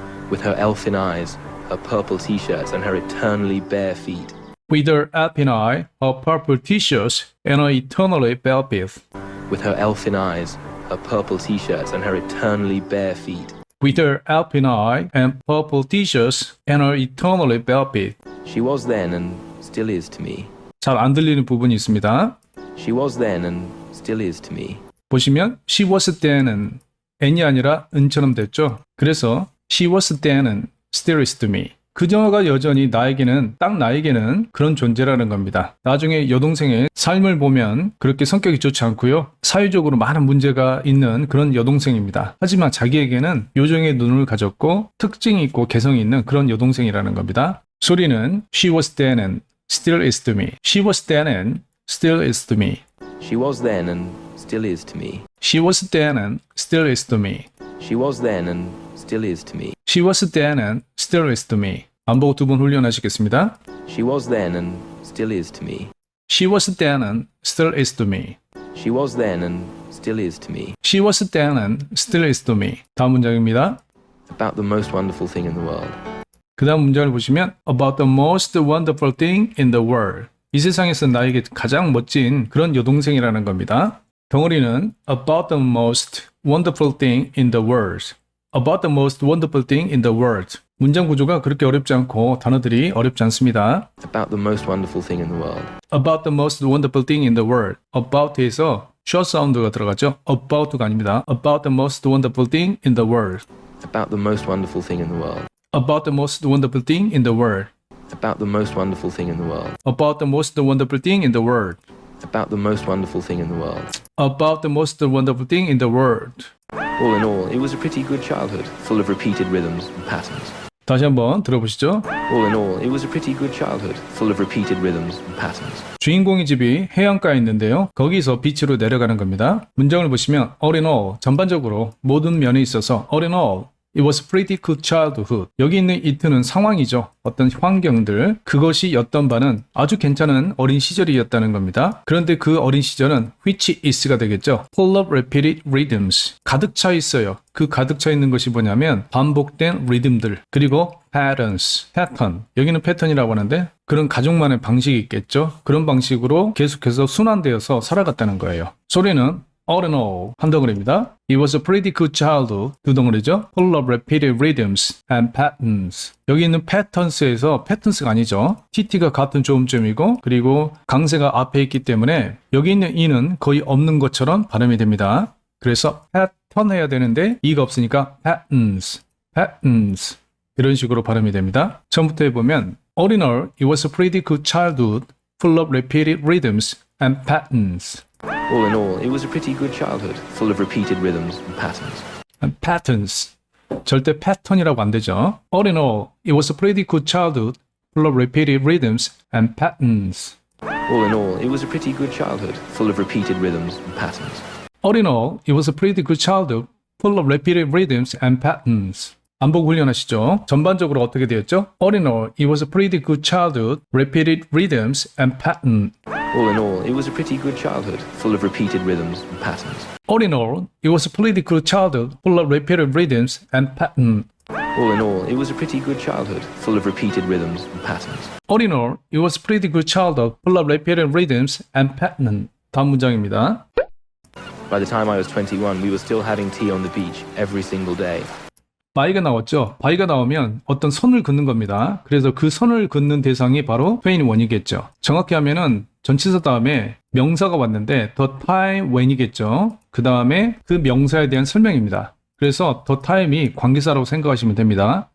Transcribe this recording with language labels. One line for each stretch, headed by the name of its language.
English: With her elfin eyes, her purple t-shirts, and her eternally bare feet. With her elfin eye, her purple t-shirts, and her eternally barefoot. With her elfin eyes, her purple t-shirts, and her eternally bare feet. With her elfin eye and purple t-shirts, and her eternally barefoot. She was then and still is to me.
Korean: 잘 안 들리는 부분이 있습니다.
English: She was then and still is to me.
Korean: 보시면
English: she was then
Korean: 은 n이 아니라 은처럼 됐죠. 그래서
English: she was then은 still is to me.
Korean: 그녀가 여전히 나에게는 딱 나에게는 그런 존재라는 겁니다. 나중에 여동생의 삶을 보면 그렇게 성격이 좋지 않고요. 사회적으로 많은 문제가 있는 그런 여동생입니다. 하지만 자기에게는 요정의 눈을 가졌고 특징이 있고 개성이 있는 그런 여동생이라는 겁니다. 소리는
English: she was then and still is to me. She was then and still is to me. She was then and still is to me. She was then and still is to me. She was then and still is to me. She was then and still is to me.
Korean: 안 보고 두 번 훈련하시겠습니다.
English: She was then and still is to me. She was then and still is to me. She was then and still is to me. She was then and still is to me.
Korean: 다음 문장입니다.
English: About the most wonderful thing in the world.
Korean: 그 다음 문장을 보시면
English: about the most wonderful thing in the world.
Korean: 이 세상에서 나에게 가장 멋진 그런 여동생이라는 겁니다. 덩어리는
English: about the most wonderful thing in the world. About the most wonderful thing in the world.
Korean: 문장 구조가 그렇게 어렵지 않고 단어들이 어렵지 않습니다.
English: About the most wonderful thing in the world. About the most wonderful thing in the world.
Korean: about에서 short 사운드가 들어가죠. about가 아닙니다.
English: About the most wonderful thing in the world. About the most wonderful thing in the world. About the most wonderful thing in the world. About the most wonderful thing in the world. About the most wonderful thing in the world. About the most wonderful thing in the world. About the most wonderful thing in the world. All in all, it was a pretty good childhood, full of repeated rhythms and patterns.
Korean: 다시 한번 들어보시죠.
English: All in all, it was a pretty good childhood, full of repeated rhythms and patterns.
Korean: 주인공의 집이 해안가에 있는데요. 거기서 비치로 내려가는 겁니다. 문장을 보시면
English: all in all,
Korean: 전반적으로 모든 면에 있어서
English: all in all, it was a pretty good childhood.
Korean: 여기 있는 it는 상황이죠. 어떤 환경들, 그것이 였던 바는 아주 괜찮은 어린 시절이었다는 겁니다. 그런데 그 어린 시절은
English: which is
Korean: 가 되겠죠.
English: full of repeated rhythms.
Korean: 가득 차 있어요. 그 가득 차 있는 것이 뭐냐면 반복된 리듬들, 그리고 patterns, 패턴. 여기는 패턴이라고 하는데 그런 가족만의 방식이 있겠죠. 그런 방식으로 계속해서 순환되어서 살아갔다는 거예요. 소리는
English: all in all
Korean: 한 덩어리입니다.
English: It was a pretty good childhood
Korean: 두 덩어리죠.
English: Full of repeated rhythms and patterns.
Korean: 여기 있는 patterns에서 patterns가 아니죠. TT가 같은 조음점이고 그리고 강세가 앞에 있기 때문에 여기 있는 e는 거의 없는 것처럼 발음이 됩니다. 그래서 pattern 해야 되는데 e가 없으니까 patterns, patterns 이런 식으로 발음이 됩니다. 처음부터 해보면
English: all in all, it was a pretty good childhood full of repeated rhythms and patterns. All in all, it was a pretty good childhood, full of repeated rhythms and patterns. And patterns.
Korean: 절대 패턴이라고 안 되죠.
English: All in all, it was a pretty good childhood, full of repeated rhythms and patterns. All in all, it was a pretty good childhood, full of repeated rhythms and patterns. All in all, it was a pretty good childhood, full of repeated rhythms and patterns.
Korean: 반복 훈련하시죠. 전반적으로 어떻게 되었죠?
English: All in all, it was a pretty good childhood, repeated rhythms and patterns. All in all, it was a pretty good childhood, full of repeated rhythms and patterns. All in all, it was a pretty good childhood, full of repeated rhythms and patterns. All in all, it was a pretty good childhood, full of repeated rhythms and patterns. All in all, it was a pretty good childhood, full of repeated rhythms and patterns.
Korean: 다음 문장입니다.
English: By the time I was 21, we were still having tea on the beach every single day.
Korean: by가 나왔죠. by가 나오면 어떤 선을 긋는 겁니다. 그래서 그 선을 긋는 대상이 바로 21이겠죠. 정확히 하면은 전치사 다음에 명사가 왔는데
English: the time when
Korean: 이겠죠. 그 다음에 그 명사에 대한 설명입니다. 그래서
English: the time
Korean: 이 관계사라고 생각하시면 됩니다.